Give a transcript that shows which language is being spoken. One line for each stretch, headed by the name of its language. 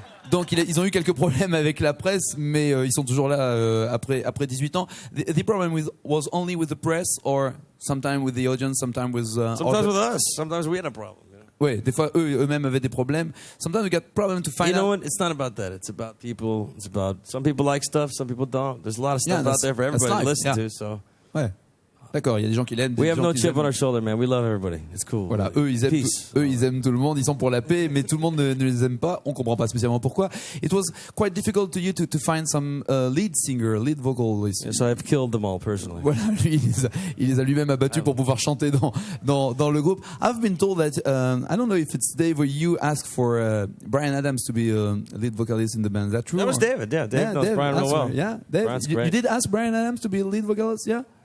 French: Donc ils ont eu quelques problèmes avec la presse, mais ils sont toujours là après 18 ans.
English: The problem was only with the press, or sometimes with the audience, sometimes with. Sometimes with us. Sometimes we had a problem.
French: Ouais, des fois eux-mêmes avaient des problèmes.
English: Sometimes we got problem to find out. You know what? It's not about that. It's about people. It's about some people like stuff, some people don't. There's a lot of stuff out there for everybody to listen to. So
French: ouais. d'accord, il y a des gens qui l'aiment.
English: We have no chip on our shoulder, man. We love everybody. It's cool.
French: Voilà, eux ils aiment tout le monde, ils sont pour la paix, mais tout le monde ne les aime pas. On comprend pas spécialement pourquoi.
English: It was quite difficult to you to find some lead singer, lead vocalist. So I've killed them all personally.
French: Voilà, lui, il les a lui-même abattus pour pouvoir chanter dans le groupe.
English: I've been told that I don't know if it's Dave or you asked for Bryan Adams to be a lead vocalist in the band. Is that true? That was David. Yeah, Dave knows Bryan real well. Yeah, Dave. You did ask Bryan Adams to be a lead vocalist, yeah?